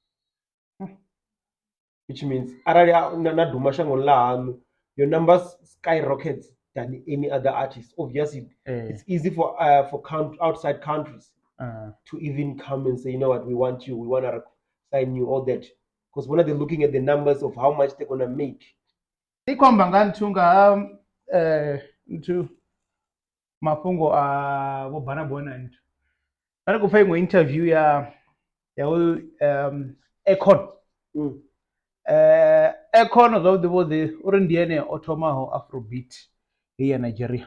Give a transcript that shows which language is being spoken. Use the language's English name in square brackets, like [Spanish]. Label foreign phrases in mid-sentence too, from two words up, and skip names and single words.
[English] Which means your numbers skyrockets than any other artist. Obviously, it's easy for outside countries. to even come and say, you know what, we want you, we want to sign you, all that. Because when they're looking at the numbers of how much they're gonna make. [Venda] ikhomba nganthunga into mafhungo a vho Burna Boy na nthu ari khou pfa iṅwe interview ya Akon. Akon zwavhuḓi vhuḓi uri ndi ene o thomaho afrobeat hei ya Nigeria.